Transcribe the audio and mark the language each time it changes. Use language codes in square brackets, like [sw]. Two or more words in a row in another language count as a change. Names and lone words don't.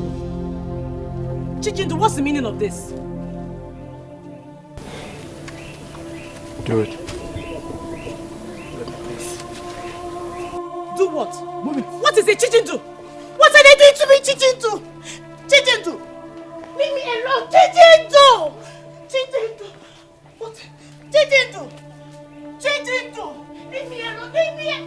[en] Chijindu, what's the meaning of this? Do it. Do what? Move it. What is it, Chijindu? What are they doing to me, Chijindu? Chijindu! Leave me alone, Chijindu! Chijindu! What? Chijindu! Chijindu! Leave me alone, leave me alone!